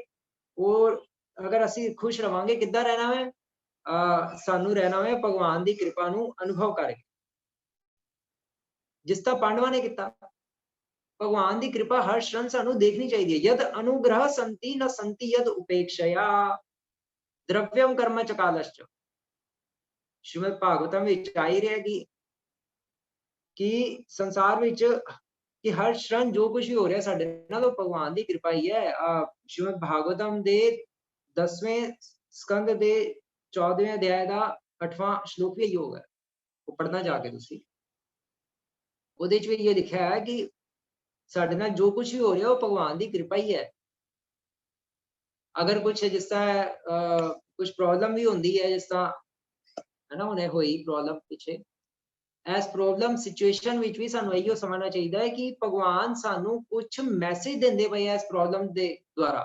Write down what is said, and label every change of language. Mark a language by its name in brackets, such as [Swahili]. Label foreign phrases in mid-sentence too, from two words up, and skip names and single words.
[Punjabi] ਔਰ ਅਗਰ ਅਸੀਂ ਖੁਸ਼ ਰਵਾਂਗੇ ਕਿੱਦਾਂ ਰਹਿਣਾ ਹੈ, ਸਾਨੂੰ ਰਹਿਣਾ ਹੈ ਭਗਵਾਨ ਦੀ ਕਿਰਪਾ ਨੂੰ ਅਨੁਭਵ ਕਰਕੇ, ਜਿਸ ਤਰ੍ਹਾਂ ਪਾਂਡਵਾਂ ਨੇ ਕੀਤਾ। ਭਗਵਾਨ ਦੀ ਕਿਰਪਾ ਹਰ ਸ਼ਰਨ ਸਾਨੂੰ ਦੇਖਣੀ ਚਾਹੀਦੀ ਹੈ। [Sanskrit] यद अनुग्रह संती न संती यद उपेक्षया द्रव्यम कर्म च कालश्च। [Punjabi] श्रीमद् भागवतम ਵਿੱਚ ਆਈ ਰਹੇਗੀ ਕਿ ਸੰਸਾਰ ਵਿੱਚ ਕਿ ਹਰ ਸ਼ਰਨ ਜੋ ਕੁਝ ਵੀ ਹੋ ਰਿਹਾ ਸਾਡੇ ਨਾਲ ਉਹ ਭਗਵਾਨ ਦੀ ਕਿਰਪਾ ਹੀ ਹੈ। श्रीमद् भागवतम ਦੇ 10ਵੇਂ ਸਕੰਦ ਦੇ 14ਵੇਂ ਅਧਿਆਇ ਦਾ 8ਵਾਂ ਸ਼ਲੋਕ ਵੀ ਇਹੋ ਹੈ, ਉਹ ਪੜ੍ਹਨਾ ਜਾ ਕੇ ਤੁਸੀਂ। ਉਹਦੇ 'ਚ ਵੀ ਇਹ ਲਿਖਿਆ ਹੈ ਕਿ ਸਾਡੇ ਨਾਲ ਜੋ ਕੁਝ ਵੀ ਹੋ ਰਿਹਾ ਉਹ ਭਗਵਾਨ ਦੀ ਕਿਰਪਾ ਹੀ ਹੈ। ਅਗਰ ਕੁਝ ਜਿਸ ਤਰ੍ਹਾਂ ਕੁਝ ਪ੍ਰੋਬਲਮ ਵੀ ਹੁੰਦੀ ਹੈ, ਜਿਸ ਤਰ੍ਹਾਂ ਹੈ ਨਾ ਹੁਣੇ ਹੋਈ ਪ੍ਰੋਬਲਮ ਪਿੱਛੇ, ਇਸ [English] problem situation [Punjabi] ਵਿੱਚ ਵੀ ਸਾਨੂੰ ਇਹੋ ਸਮਝਣਾ ਚਾਹੀਦਾ ਹੈ ਕਿ ਭਗਵਾਨ ਸਾਨੂੰ ਕੁਝ ਮੈਸੇਜ ਦਿੰਦੇ ਪਏ ਆ ਇਸ ਪ੍ਰੋਬਲਮ ਦੇ ਦੁਆਰਾ।